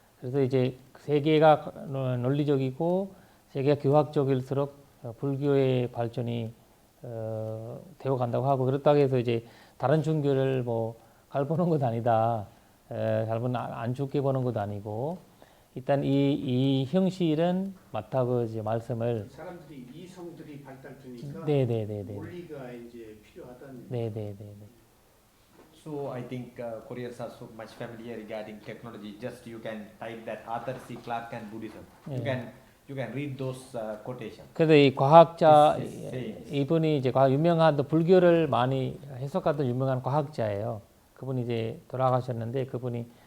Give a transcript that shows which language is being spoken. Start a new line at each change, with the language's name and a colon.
Korean: 그래서 이제 세계가 논리적이고 세계가 교학적일수록 불교의 발전이 되어 간다고 하고, 그렇다고 해서 이제 다른 종교를 뭐 갈보는 것 아니다, 안 좋게 보는 것도 아니고, 일단 이 형실은 맞다고 이제 말씀을. 사람들이 이성들이 발달되니까 네네네네. 논리가 이제 필요하다는. 네네네네.
English: So I think Koreans are so much familiar regarding technology. Just you can type that Arthur C. Clarke and Buddhism. You can read those quotations.
Korean: 그래서 이 과학자
English: Yes.
Korean: 이분이 이제 유명한 또 불교를 많이 해석하던 유명한 과학자예요. 그분이 이제 돌아가셨는데, 그분이